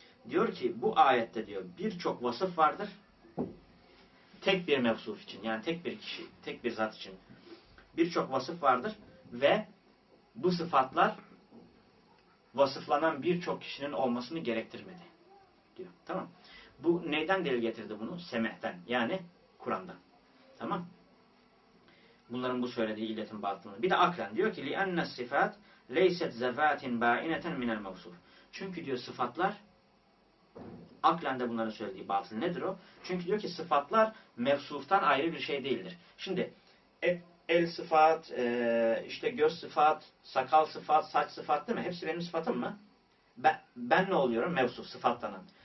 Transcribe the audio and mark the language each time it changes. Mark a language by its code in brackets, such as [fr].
[tr] Diyor ki bu ayette diyor birçok vasıf vardır. Tek bir mevsuf için yani tek bir kişi, tek bir zat için birçok vasıf vardır ve bu sıfatlar vasıflanan birçok kişinin olmasını gerektirmedi diyor. Tamam. Bu neyden delil getirdi bunu? Semeh'ten yani Kur'an'dan. Tamam. Bunların bu söylediği illetin batılını. Bir de aklen diyor ki [ar] لِأَنَّ السِّفَاتْ لَيْسَتْ زَفَاتٍ بَاِنَةً مِنَ الْمَوْسُوفِ. [tr] Çünkü diyor sıfatlar aklen de bunların söylediği batıl nedir o? Çünkü diyor ki sıfatlar mevsuftan ayrı bir şey değildir. Şimdi el sıfat, işte göz sıfat, sakal sıfat, saç sıfat değil mi? Hepsi benim sıfatım mı? Ben ne oluyorum? Mevsuf, sıfatlanan.